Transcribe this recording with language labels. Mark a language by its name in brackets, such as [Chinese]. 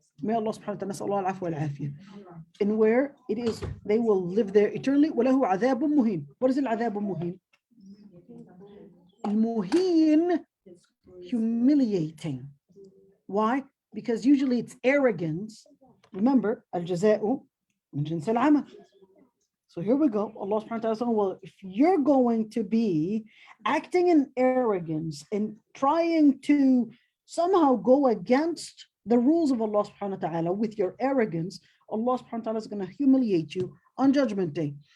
[English] May Allah subhanahu wa ta'ala [Arabic] نسأل الله العفو والعافية. [English] And where it is, they will live there eternally. [Arabic] وله عذاب مهين. [English] What is [Arabic] العذاب المهين? المهين, [English] humiliating. Why? Because usually it's arrogance. Remember, [Arabic] الجزاء من جنس العمل. [English] So here we go. Allah subhanahu wa ta'ala saying, well, if you're going to be acting in arrogance and trying to somehow go against the rules of Allah subhanahu wa ta'ala with your arrogance, Allah subhanahu wa ta'ala is going to humiliate you on Judgment Day.